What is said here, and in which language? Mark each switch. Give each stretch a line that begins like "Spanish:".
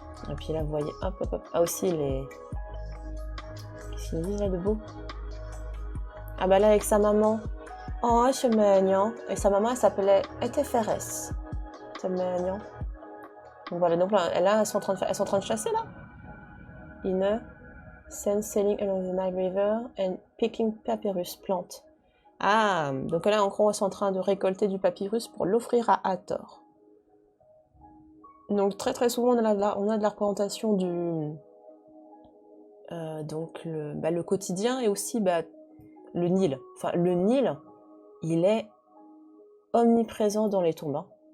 French: Et puis là, vous voyez, hop. Ah, aussi, qu'est-ce qu'il dit là de beau? Ah bah là, avec sa maman. Oh, c'est mignon. Et sa maman, elle s'appelait Eteferes. C'est mignon. Donc voilà, donc là, elles sont en train de chasser, là.
English: Inner, sailing along the Nile River and picking papyrus plant.
French: Ah, donc là, en gros, elles sont en train de récolter du papyrus pour l'offrir à Hathor. Donc très très souvent, on a de la représentation le quotidien et aussi le Nil. Enfin, le Nil, il est omniprésent dans les tombes. Hein.